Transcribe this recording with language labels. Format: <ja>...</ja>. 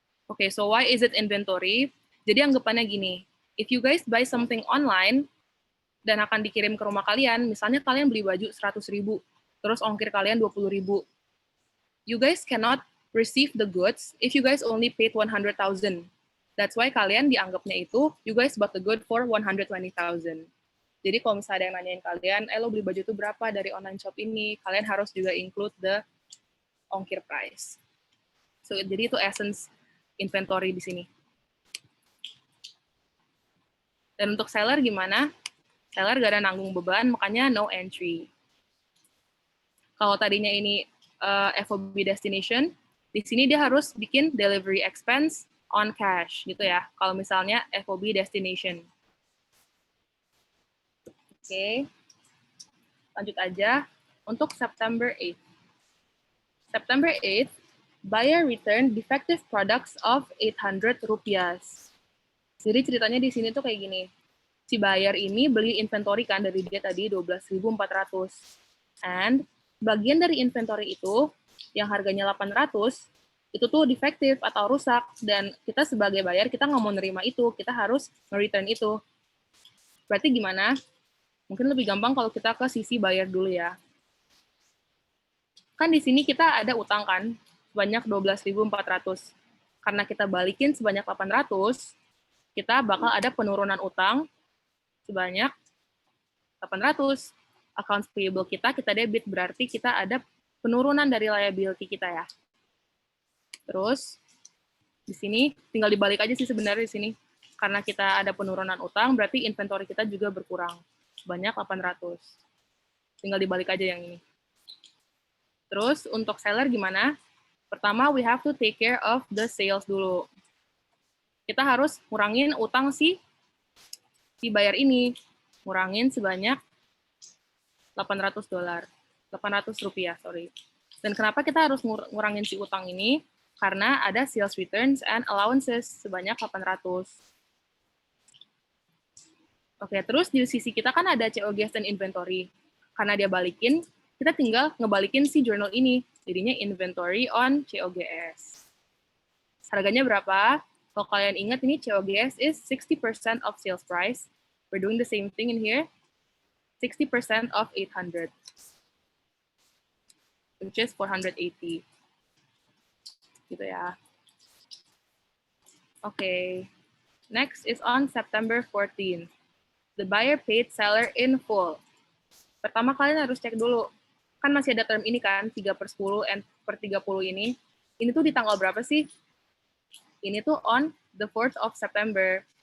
<en>Oke, so why is it inventory?</en> <id>Jadi anggapannya gini,</id> <en>if you guys buy something online,</en> <id>dan akan dikirim ke rumah kalian, misalnya kalian beli baju 100.000, terus ongkir kalian 20.000.</id> <en>You guys cannot receive the goods if you guys only paid 100,000. That's why</en> <id>kalian dianggapnya itu,</id> <en>you guys bought the good for 120,000.</en> <id>Jadi kalau misalnya ada yang nanyain kalian, lo beli baju itu berapa dari online shop ini, kalian harus juga</id> <en>include the ongkir price.</en> <id>So, jadi itu essence inventory di sini. Dan untuk seller gimana? Seller gak ada nanggung beban, makanya no entry. Kalau tadinya ini FOB destination, di sini dia harus bikin delivery expense on cash, gitu ya. Kalau misalnya FOB destination. Oke, lanjut aja. Untuk September 8th.</id> <en>September 8th, buyer returned defective products of 800 rupiah.</en> <id>Jadi ceritanya di sini tuh kayak gini. Si buyer ini beli inventory kan dari dia tadi 12.400. And bagian dari inventory itu, yang harganya 800, itu tuh defektif atau rusak. Dan kita sebagai buyer, kita nggak mau nerima itu. Kita harus return itu. Berarti gimana? Mungkin lebih gampang kalau kita ke sisi buyer dulu ya. Kan di sini kita ada utang kan, sebanyak 12.400. Karena kita balikin sebanyak 800, kita bakal ada penurunan utang sebanyak 800. Accounts payable kita debit, berarti kita ada penurunan dari liability kita ya. Terus, di sini tinggal dibalik aja sih sebenarnya di sini. Karena kita ada penurunan utang, berarti inventory kita juga berkurang. Sebanyak 800. Tinggal dibalik aja yang ini. Terus, untuk seller gimana? Pertama,</id> <en>we have to take care of the sales dulu.</en> <id>Kita harus ngurangin utang si buyer ini. Ngurangin sebanyak 800 rupiah, sorry. Dan kenapa kita harus ngurangin si utang ini? Karena ada sales returns and allowances sebanyak 800. Oke, terus di sisi kita kan ada COGS dan inventory. Karena dia balikin, kita tinggal ngebalikin si journal ini. Jadinya inventory on COGS. Harganya berapa? Kalau kalian ingat ini</id> <en>COGS is 60% of sales price. We're doing the same thing in here. 60% of 800. Which is 480. Gitu ya. Okay. Next is on September 14. The buyer paid seller in full.</en> <id>Pertama kalian harus cek dulu. Kan masih ada term ini kan, 3/10 and per 30 ini. Ini tuh di tanggal berapa sih? Ini tuh</id> <en>on the 4th of September.</en>